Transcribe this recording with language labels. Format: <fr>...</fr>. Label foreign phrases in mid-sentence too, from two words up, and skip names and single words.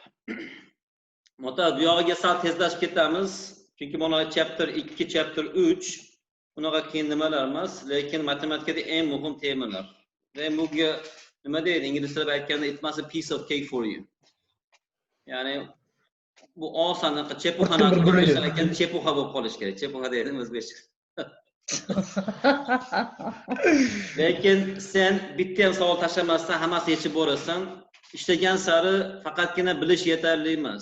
<uz>Mota bu yog'iga sal tezlashib ketamiz. Chunki mana chapter 2, chapter 3 unaqa qiyin nimalar emas, lekin matematikada eng muhim temalar. Va bunga nima deydi? Ingliz tilida aytganda</uz> <en>it must a piece of cake for you.</en> <uz>Ya'ni bu oson chepuxani o'zbekcha ekan, chepuxa bo'lib qolish kerak. Chepuxa deydi o'zbekcha. Lekin sen bitta ham savol tashlamasdan hammasini yechib borasan. Ishlagan sari faqatgina bilish yetarli emas.</uz>